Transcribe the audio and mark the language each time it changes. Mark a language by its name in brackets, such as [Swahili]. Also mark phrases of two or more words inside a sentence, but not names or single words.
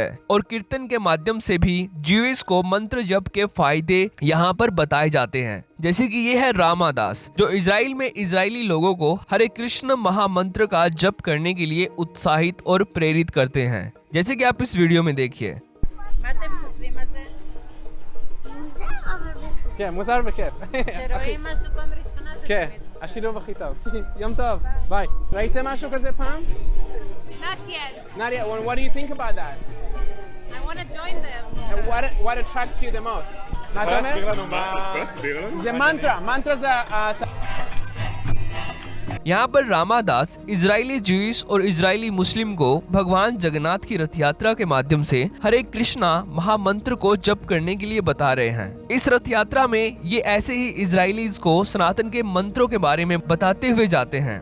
[Hindi] और कीर्तन के माध्यम से भी ज्यूइश को मंत्र जप के फायदे यहाँ पर बताए जाते हैं। जैसे कि ये है रामादास, जो इजराइल में इजरायली लोगों को हरे कृष्ण महामंत्र का जप करने के लिए उत्साहित और प्रेरित करते हैं, जैसे कि आप इस वीडियो में देखिए। [Hebrew] כן, מוזר וכיף. שרואים משהו פעם ראשונה זה כן, תמיד. השילוב הכי טוב. יום טוב, ביי. ראיתם משהו כזה פעם? [English] Not yet. Nadia, what do you think about that? I want to join them. And what attracts you the most? [Hebrew] מה אתה אומר? זה מנטרה, מנטרה זה... [Hindi] यहाँ पर रामादास इजरायली ज्यूइश और इजरायली मुस्लिम को भगवान जगन्नाथ की रथ यात्रा के माध्यम से हरे कृष्णा महामंत्र को जप करने के लिए बता रहे हैं। इस रथ यात्रा में ये ऐसे ही इजरायलीज को सनातन के मंत्रों के बारे में बताते हुए जाते हैं।